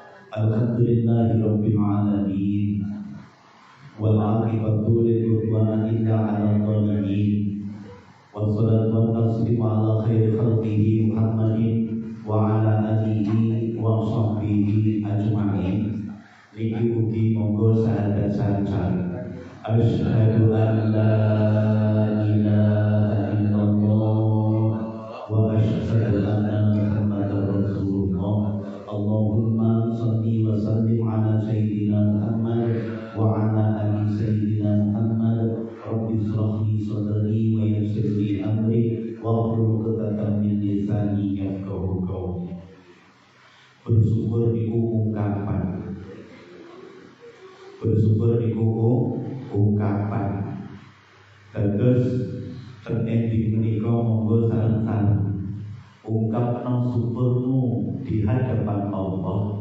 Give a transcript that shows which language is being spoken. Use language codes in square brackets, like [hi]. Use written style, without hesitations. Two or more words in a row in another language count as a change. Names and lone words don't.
[ar] الحمد لله رب العالمين والعاقبة للمتقين إلا على الظالمين. والصلاة والسلام على خير خلقه محمد وعلى آله وصحبه أجمعين. [jv] Niki ugi monggo sahadat-sahadat. [ar] أشهد أن لا إله إلا الله وأشهد أن محمدا رسول الله. اللهم صل وسلم على سيدنا محمد وعلى آل سيدنا محمد wa ala ali sayyidina Muhammad. رب اشرح لي صدري ويسر لي أمري واحلل عقدة من لساني يفقهوا قولي. [jv] Bersyukur iku ungkapan. Bersyukur iku ungkapan. Terus terendi menika monggo sareng-sareng ungkapno syukurmu [id] di hadapan Allah.